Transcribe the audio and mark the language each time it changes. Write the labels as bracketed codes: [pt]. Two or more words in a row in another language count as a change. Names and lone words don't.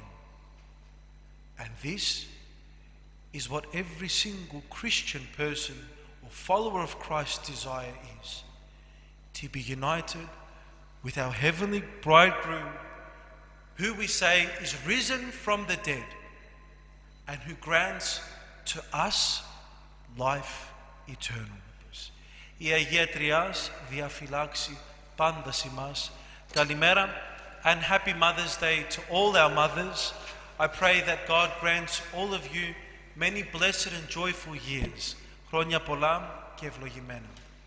[en] And this is what every single Christian person or follower of Christ's desire is: to be united with our heavenly bridegroom, who we say is risen from the dead and who grants to us life eternal. [el] Η Αγία Τριάς διαφυλάξει πάντα ημάς. [en] Kalimera and happy Mother's Day to all our mothers. I pray that God grants all of you many blessed and joyful years. [el] Χρόνια πολλά και ευλογημένα.